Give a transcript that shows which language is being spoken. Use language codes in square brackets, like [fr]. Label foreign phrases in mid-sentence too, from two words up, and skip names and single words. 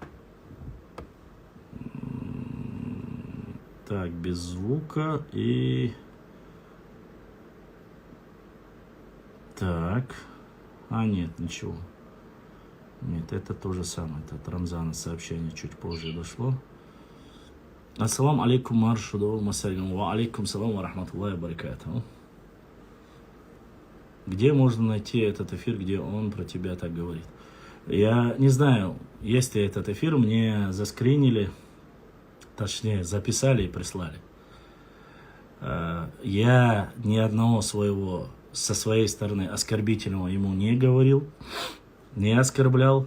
[ru] Так, без звука и... Так. А, нет, ничего. Нет, это то же самое. Это от Рамзана сообщение чуть позже дошло. [ar] السلام عليكم, маршудов, масалям. وعليكم السلام ورحمة الله وبركاته. [ru] Где можно найти этот эфир, где он про тебя так говорит? Я не знаю, есть ли этот эфир, мне заскринили, точнее, записали и прислали. Я ни одного своего со своей стороны оскорбительного ему не говорил, не оскорблял.